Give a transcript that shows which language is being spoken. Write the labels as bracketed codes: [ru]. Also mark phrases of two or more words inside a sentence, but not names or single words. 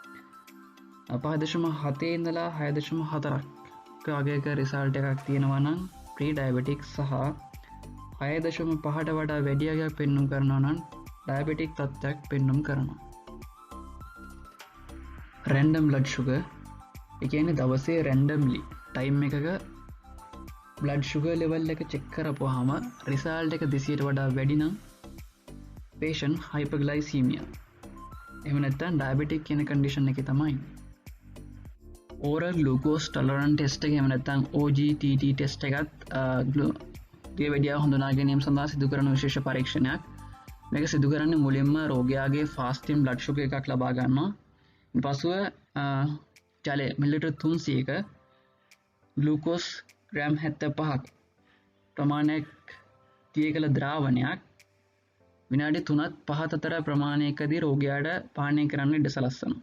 [si] 5.7 ඉඳලා 6.4ක අගයක රිසල්ට් එකක් තියෙනවා නම් pre-diabetic සහ 6.5ට වඩා වැඩි අගයක් පෙන්නුම් කරනවා නම් diabetic තත්ත්වයක් පෙන්නුම් කරනවා. [en] random blood sugar, [si] ඒ කියන්නේ දවසේ [en] randomly time [si] එකක [en] blood sugar level [si] එක check කරපුවාම result එක 200ට වඩා වැඩි නම් [en] patient hyperglycemia. [si] එහෙම නැත්නම් diabetic කියන condition එකේ තමයි. [en] oral glucose tolerance test [si] එක එහෙම නැත්නම් [en] OGTT test [si] එකත් දියවැඩියාව හඳුනා ගැනීම සඳහා සිදු කරන විශේෂ පරීක්ෂණයක්. මේක සිදු කරන්නේ මුලින්ම රෝගයාගේ [en] fasting blood sugar [si] එකක් ලබා ගන්නවා. පසුව ජලය මිලිලිටර් 300ක ග්ලූකෝස් ග්‍රෑම් 75ක් ප්‍රමාණයක් තිය කළ ද්‍රාවණයක් විනාඩි 3-5 අතර ප්‍රමාණයකදී රෝගයාට පානය කරන්න ඉඩ සලස්වනවා.